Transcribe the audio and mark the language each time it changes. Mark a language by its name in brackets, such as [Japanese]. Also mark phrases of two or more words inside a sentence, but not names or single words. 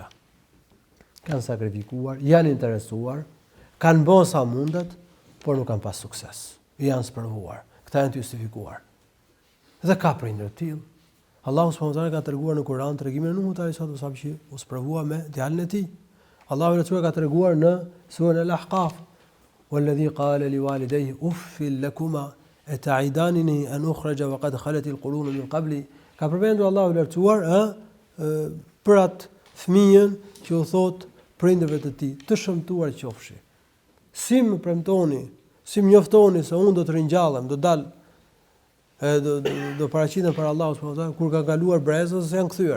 [Albanian] Kanë sakrifikuar, janë interesuar, kanë bërë sa mundet, por nuk kanë pas sukses. Janë sprovuar. Këta janë të justifikuar. Dhe ka prindër të tillë. Allahu [Arabic] سبحانه وتعالى [Albanian] ka treguar në Kur'an tregimin e Nuhut [Arabic] عليه الصلاة والسلام [Albanian] që u sprovua me djalin e tij. Allahu i Lartësuar ka treguar në surën Al-Ahqaf: [Arabic] "والذي قال لوالديه أف لكما أتعدانني أن أخرج وقد خلت القرون من قبلي." [Albanian] Ka përmendur Allahu i Lartësuar për atë fëmijën që u thot prindërve të tij, të shëmtuar qofshi. Si më premtoni, si më njoftoni se unë do të ringjallem, do dal do paraqitem për Allahu [Arabic] سبحانه وتعالى [Albanian] kur ka kaluar brezat se janë kthyer.